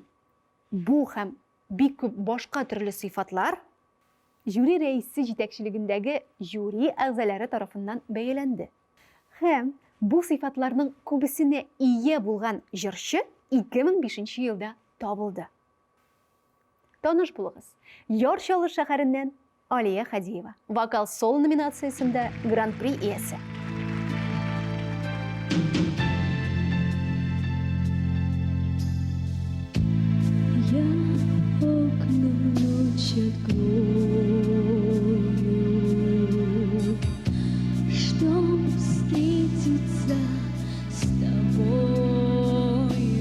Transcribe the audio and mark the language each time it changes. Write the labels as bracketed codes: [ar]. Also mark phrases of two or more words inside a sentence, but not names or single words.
[tt] Бу һәм бик күп башка төрле сыйфатлар жюри рәисе җитәкчелегендәге жюри әгъзалары тарафыннан бәяләнде. Һәм бу сыйфатларның күбесенә ия булган җырчы 2005 елда табылды. Таныш булыгыз. Яр-Чаллы шәһәреннән Алия Хадиева, вокал соло номинациясендә гран-при иясе. [ru] Я окна ночь открою, чтоб встретиться с тобою.